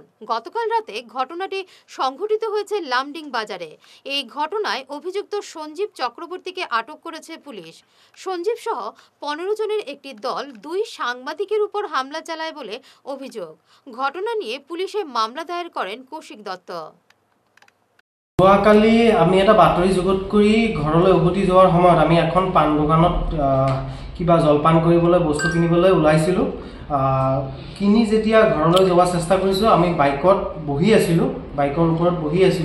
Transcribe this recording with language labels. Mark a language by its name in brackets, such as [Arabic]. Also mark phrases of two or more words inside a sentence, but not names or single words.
[Bangla] গতকাল রাতে ঘটনাটি সংঘটিত হয়েছে লামডিং বাজারে। এই ঘটনায় অভিযুক্ত সঞ্জীব চক্রবর্তীকে আটক করেছে পুলিশ। সঞ্জীব সহ 15 জনের একটি দল 2 সাংবাদিকের উপর হামলা চালায় বলে অভিযোগ। ঘটনা নিয়ে পুলিশে মামলা দায়ের করেন কৌশিক দত্ত। [Assamese] যোৱাকালি আমি এটা বাতৰি যুগত কৰি ঘৰলৈ উভতি যোৱাৰ সময়ত আমি এখন পাণ দোকানত কিবা জলপান কৰিবলৈ বস্তু কিনিবলৈ ওলাইছিলোঁ। কিনি যেতিয়া ঘৰলৈ যোৱাৰ চেষ্টা কৰিছোঁ, আমি বাইকত বহি আছিলোঁ, বাইকৰ ওপৰত বহি আছিলোঁ।